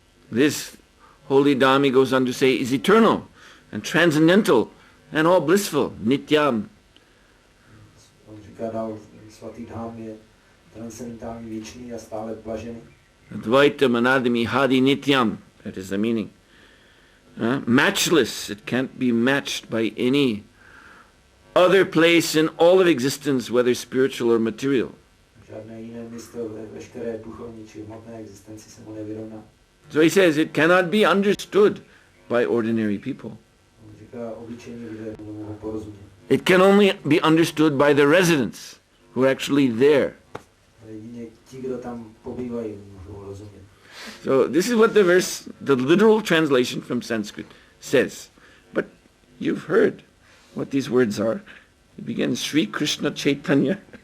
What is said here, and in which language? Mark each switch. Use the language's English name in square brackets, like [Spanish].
[English] This holy Dham, he goes on to say, is eternal. and transcendental and all blissful, nityam. [Czech] On říká dál, svatý dhám je transcendentální, věčný a stále blažený. [Sanskrit] Advaitam anadami hadi nityam, [English] that is the meaning. Matchless, it can't be matched by any other place in all of existence, whether spiritual or material. [Czech] Žádné jiné místo ve veškeré duchovní či hmotné existenci se mu nevyrovná. [English] So he says it cannot be understood by ordinary people. [Czech] On říká, obyčejní lidé nemohou porozumět. [English] It can only be understood by the residents who are actually there. [Czech] Ale jedině ti, kdo tam pobývají, můžou rozumět. [English] So this is what the verse, the literal translation from Sanskrit says. But you've heard what these words are. It begins Sri Krishna Chaitanya.